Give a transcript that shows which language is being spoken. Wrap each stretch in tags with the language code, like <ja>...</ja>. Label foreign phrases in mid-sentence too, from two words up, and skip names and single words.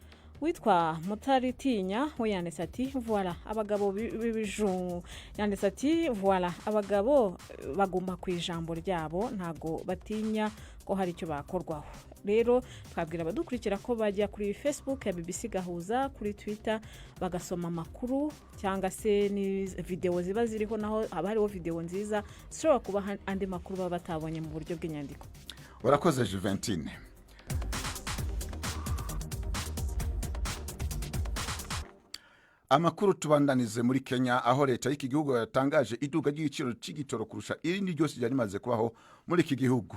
<rw>Witwa Mutaritinya we yanditse ati voilà abagabo b'ibijungu, yanditse ati voilà abagabo baguma ku ijambo ryabo ntago batinya ko hari icyo bakorwaho. Rero twabwira abadukurikira ko bajya kuri Facebook ya BBC Gahuza, kuri Twitter bagasoma amakuru cyangwa se ni video ziba ziriho, naho haba hariho video nziza zishobora kuba andi makuru baba batabonye mu buryo bw'inyandiko. Urakoze Juventine.</rw> <rn>Amakuru tubandanize muri Kenya aho leta y'iki gihugu yatangaje iduga ry'igiciro c'igitoro kurusha irindi ryose ryari maze kubaho muri iki gihugu.</rn>